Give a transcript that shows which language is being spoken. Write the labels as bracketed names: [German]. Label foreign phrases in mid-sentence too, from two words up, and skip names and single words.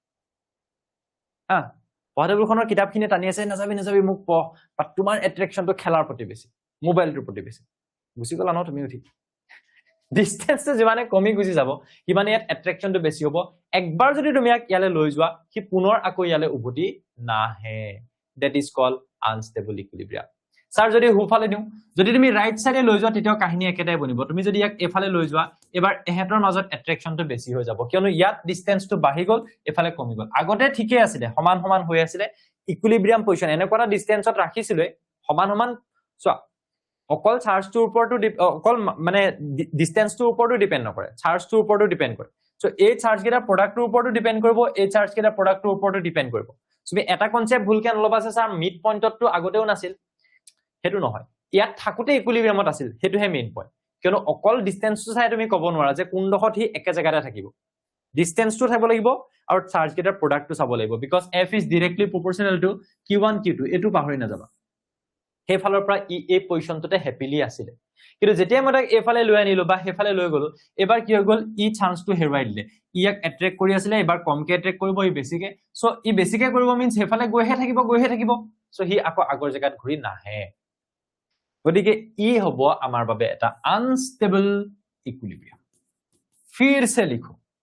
[Assamese] পঢ়াটেবুলখনৰ কিতাপখিনি টানি আছে নাযাবি মোক পঢ় বাট তোমাৰ এট্ৰেকশনটো খেলাৰ প্ৰতি বেছি মোবাইলটোৰ প্ৰতি বেছি গুচি গলা ন তুমি উঠি ডিসটেন্সটো যিমানে কমি গুচি যাব কিমানে ইয়াত এট্ৰেকশনটো বেছি হ'ব একবাৰ যদি তুমি ইয়াক ইয়ালে লৈ যোৱা কি পুনৰ আকৌ ইয়ালে উভতি নাহে [English] that is called unstable equilibrium [Assamese] স্যার যদি হুফালে দিও যদি তুমি [English] right side [Assamese] লৈ যোৱা তেতিয়া কাহিনী একেটাই বনিব তুমি যদি ইয়াক এফালে লৈ যোৱা এবাৰ এহেতৰ মাজত এট্ৰেকশনটো বেছি হৈ যাব কিয়নো ইয়াত ডিসটেন্সটো বাঢ়ি গল এফালে কমি গল আগতে ঠিকই আছিল সমান হৈ আছিল [English] equilibrium position [Assamese] এনেকুৱা ডিসটেন্সত ৰাখিছিল সমান সোৱা অকল চাৰ্জটোৰ ওপৰতো অকল মানে ডিসটেন্সটোৰ ওপৰতো ডিপেন্ড নকৰে চাৰ্জটোৰ ওপৰতো ডিপেন্ড কৰে সো এই চাৰ্জ কেটা প্ৰডাক্টৰ ওপৰতো ডিপেন্ড কৰিব এই চাৰ্জ কেটা প্ৰডাক্টৰ ওপৰতো ডিপেন্ড কৰিব তুমি এটা কনসেপ্ট ভুলকে নলবা আছে স্যার [English] mid point [Assamese] আগতেও নাছিল হেতু নহয় ইয়াত থাকুতে ইকুইলিব্ৰিয়ামত আছিল হেতুহে [English] main point [Assamese] কিয়নো অকল ডিসটেন্সটো চাই তুমি ক'ব নোৱাৰা যে কোন ডখত হি একে জায়গাতে থাকিব ডিসটেন্সটো চাব লাগিব আৰু চাৰ্জ কেটাৰ প্ৰডাক্টটো চাব লাগিব [English] because f is directly proportional to q1 q2 [Assamese] এটো পাহৰি নাযাবা সেই ফালৰ পৰা এই পজিশনটোতে হ্যাপিলি আছিল কিন্তু যেতিয়া মই তাক এফালে লৈ আনিলো বা হেফালে লৈ গলো এবাৰ কি হৈ গল ই চান্সটো হেৰুৱাই দিলে ইয়াক এট্ৰেক্ট কৰি আছিল এবাৰ কমকে এট্ৰেক্ট কৰিব ই বেছিকে সো ই বেছিকে কৰিব মিন্স হেফালে গৈহে থাকিব সো হি আকৌ আগৰ জায়গাত ঘূৰি নাহে গতিকে ই হ'ব আমাৰ বাবে এটা [English] unstable equilibrium [Assamese] ফিৰছে লিখো